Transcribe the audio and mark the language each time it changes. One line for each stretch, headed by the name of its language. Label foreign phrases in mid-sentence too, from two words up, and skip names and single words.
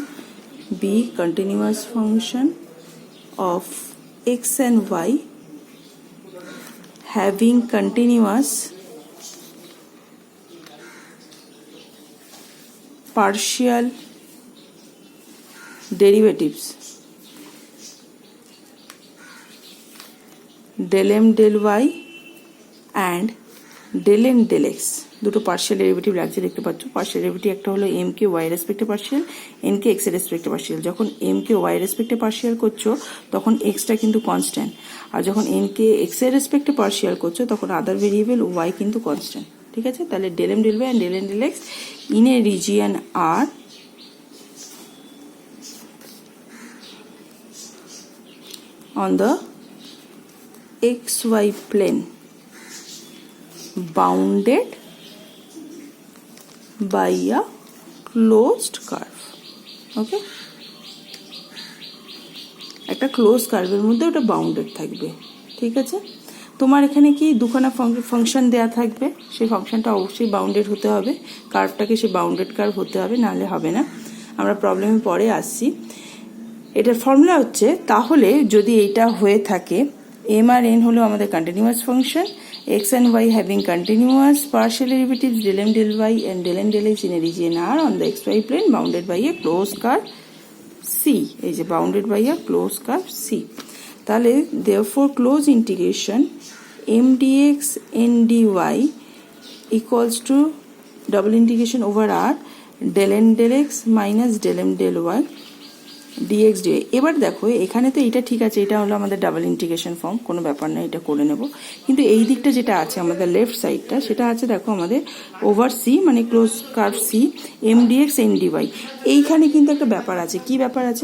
English: be continuous function of x and y having continuous partial derivatives del m del y and del n del x।
Bangla: দুটো
English: partial derivative
Bangla: লাগছে, দেখতে পাচ্ছ।
English: partial derivative
Bangla: একটা হলো এম কে ওয়াই রেসপেক্টে পার্শিয়াল, এন কে এক্স এর রেসপেক্টে পার্শিয়াল। যখন এম কে ওয়াই রেসপেক্টে পার্শিয়াল করছো তখন এক্সটা কিন্তু কনস্ট্যান্ট, আর যখন এন কে এক্স এর রেসপেক্টে পার্শিয়াল করছো তখন
English: other variable
Bangla: ওয়াই কিন্তু কনস্ট্যান্ট। ঠিক আছে, তাহলে
English: del m del y and del n del x in a region R on the xy plane bounded by a closed curve।
Bangla: ওকে, একটা
English: ক্লোজ কার্ভের
Bangla: মধ্যে ওটা বাউন্ডেড থাকবে। ঠিক আছে, তোমার এখানে কি দুখানা ফাংশন দেয়া থাকবে, সেই ফাংশনটা অবশ্যই বাউন্ডেড হতে হবে, কার্ভটাকে সে
English: বাউন্ডেড কার্ভ
Bangla: হতে হবে, নাহলে হবে না। আমরা প্রবলেমে পরে আসছি। এটার ফর্মুলা হচ্ছে, তাহলে যদি এটা হয়ে থাকে, এম আর এন হলো আমাদের
English: continuous function, x and y having continuous partial derivatives del m del y and del n del x in a region R on the xy plane bounded by a closed curve C।
Bangla: এই যে
English: bounded by a close curve C। তাহলে therefore close integration m dx n dy equals to double integration over R del n del x minus del m del y dx dy।
Bangla: এবার দেখো এখানে তো এটা ঠিক আছে, এটা হলো আমাদের
English: double integration form,
Bangla: কোনো ব্যাপার না, এটা করে নেব। কিন্তু এই দিকটা যেটা আছে আমাদের
English: লেফট সাইডটা,
Bangla: সেটা আছে দেখো আমাদের ওভার সি, মানে
English: close curve C, m dx n dy.
Bangla: এইখানে কিন্তু একটা ব্যাপার আছে। কি ব্যাপার আছে?